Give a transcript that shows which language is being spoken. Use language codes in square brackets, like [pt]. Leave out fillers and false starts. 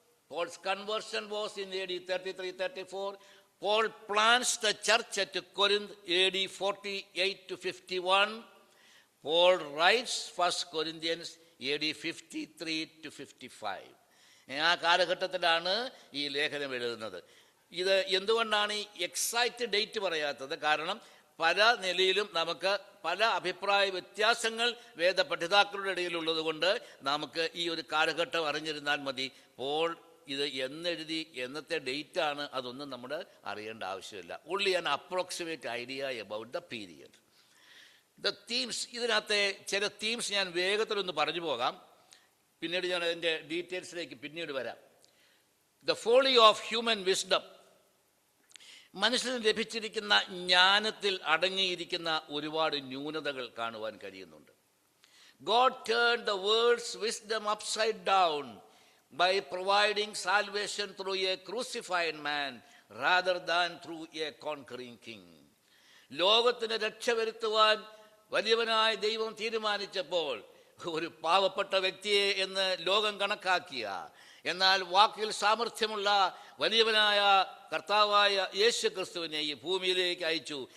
[en] Paul's conversion was in AD 33-34. Paul plants the church at Corinth AD 48 to 51. Paul writes 1 Corinthians AD 53 to 55. [ml] ആ കാലഘട്ടത്തിലാണ് ഈ ലേഖനം എഴുതുന്നത്. ഇത് എന്തുകൊണ്ടാണ് ഈ എക്സാക്റ്റ് ഡേറ്റ് പറയാത്തത്? കാരണം പല നിലയിലും നമുക്ക് പല അഭിപ്രായ വ്യത്യാസങ്ങൾ വേദപഠിതാക്കളുടെ ഇടയിലുള്ളത് കൊണ്ട് നമുക്ക് ഈ ഒരു കാലഘട്ടം അറിഞ്ഞിരുന്നാൽ മതി. പോൾ ഇത് എന്നെഴുതി, എന്നത്തെ ഡേറ്റാണ്, അതൊന്നും നമ്മൾ അറിയേണ്ട ആവശ്യമില്ല. [en] Only an approximate idea about the period. [ml] The themes, ഇതിനകത്തെ ചില തീംസ് ഞാൻ വേഗത്തിലൊന്ന് പറഞ്ഞു പോകാം, പിന്നീട് ഞാൻ അതിൻ്റെ ഡീറ്റെയിൽസിലേക്ക് പിന്നീട് വരാം. [en] the folly of human wisdom, [ml] മനുഷ്യന് ലഭിച്ചിരിക്കുന്ന ജ്ഞാനത്തിൽ അടങ്ങിയിരിക്കുന്ന ഒരുപാട് ന്യൂനതകൾ കാണുവാൻ കഴിയുന്നുണ്ട്. [en] God turn the world's wisdom upside down by providing salvation through a crucified man rather than through a conquering king. [ml] ലോകത്തിന് രക്ഷ വരുത്തുവാൻ വലിയവനായ ദൈവം തീരുമാനിച്ചപ്പോൾ ഒരു പാവപ്പെട്ട വ്യക്തിയെ എന്ന് ലോകം കണക്കാക്കിയ, എന്നാൽ വാക്കിൽ സാമർഥ്യമുള്ള വലിയവനായ കർത്താവായ യേശു ക്രിസ്തുവിനെ ഈ ഭൂമിയിലേക്ക് അയച്ചു.